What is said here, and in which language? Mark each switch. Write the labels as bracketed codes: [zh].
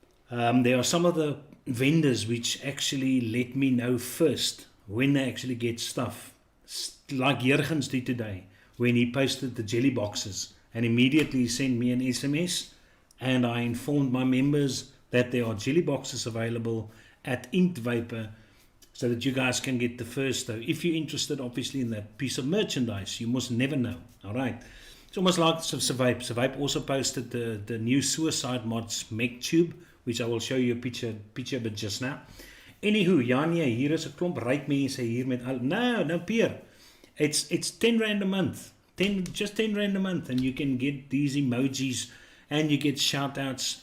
[en] there are some of the vendors which actually let me know first when they actually get stuff, like Jurgens did today when he posted the jelly boxes, and immediately sent me an SMS, and I informed my members that there are jelly boxes available at Inked Vapor, so that you guys can get the first though. If you're interested obviously in that piece of merchandise, you must never know. Alright, it's almost like Survive. Survive also posted the new Suicide Mods Mech Tube, which I will show you a picture of it just now. [af] Anywho, ja nee, hier is 'n klomp ryk mense hier met al. [en] No, Pierre. It's 10 rand a month. Just 10 rand a month, and you can get these emojis and you get shout outs.